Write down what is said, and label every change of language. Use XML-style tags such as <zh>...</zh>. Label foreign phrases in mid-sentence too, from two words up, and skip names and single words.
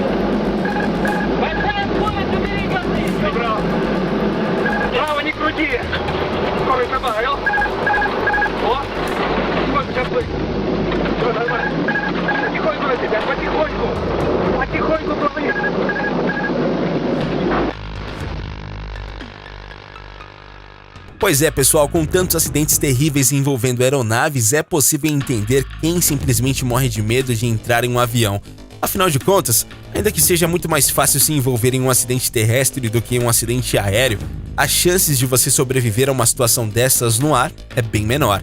<ru>Большая скорость, убери газы. Право. Право не крути. Скорость добавил. О, сколько сейчас будет? Все нормально. Потихоньку на тебя, потихоньку. Потихоньку плыви.</ru> <pt>Pois é, pessoal, com tantos acidentes terríveis envolvendo aeronaves, é possível entender quem simplesmente morre de medo de entrar em um avião. Afinal de contas, ainda que seja muito mais fácil se envolver em um acidente terrestre do que em um acidente aéreo, as chances de você sobreviver a uma situação dessas no ar é bem menor.</pt>